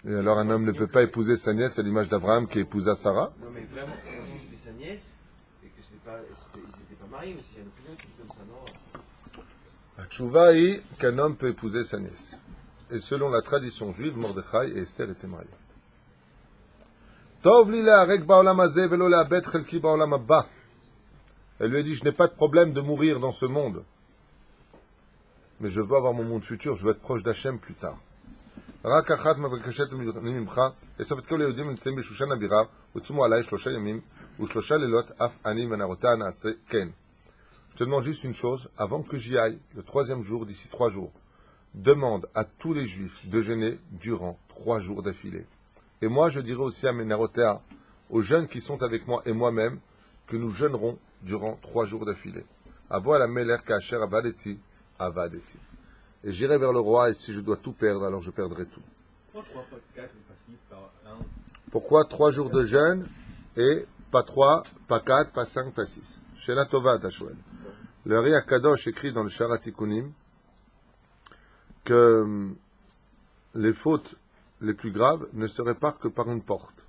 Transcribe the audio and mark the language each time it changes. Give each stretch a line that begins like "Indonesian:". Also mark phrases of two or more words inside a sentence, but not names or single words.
French: Et alors un homme ne peut pas épouser sa nièce à l'image d'Abraham qui épousa Sarah. Non, mais vraiment, on dit que c'était sa nièce et que ils n'étaient pas mariés, mais c'est une opinion qui dit comme ça, non? La tchouva est qu'un homme peut épouser sa nièce. Et selon la tradition juive, Mordechai et Esther étaient mariés.
Hebrew: טוב לי ליהרג בעולם הזה ולא לאבד חלקי בעולם הבא.
French: Elle lui a dit, je n'ai pas de problème de mourir dans ce monde. Mais je veux avoir mon monde futur, je veux être proche d'Hachem plus tard.
Hebrew: רק אחת מבקשת ממך, לאסוף את כל היהודים הנמצאים בשושן הבירה, וצומו עליי 3 ימים ו3 לילות, אף אני ונערותיה נעשה כן.
French: Je te demande juste une chose, avant que j'y aille, le 3e jour, d'ici 3 jours, demande à tous les juifs de jeûner durant 3 jours d'affilée. Et moi, je dirai aussi à mes narotéas, aux jeunes qui sont avec moi et moi-même, que nous jeûnerons durant 3 jours d'affilée.
Hebrew: אבוא אל המלך כאשר אבדתי, אבדתי.
French: Et j'irai vers le roi, et si je dois tout perdre, alors je perdrai tout. Pourquoi 3 jours de jeûne, et pas 3, pas 4, pas 5, pas 6?
Hebrew: שאלה טובה תשאל.
French: Le Ri Akadosh écrit dans le Sharat Tikunim que les fautes les plus graves ne se réparent que par une porte.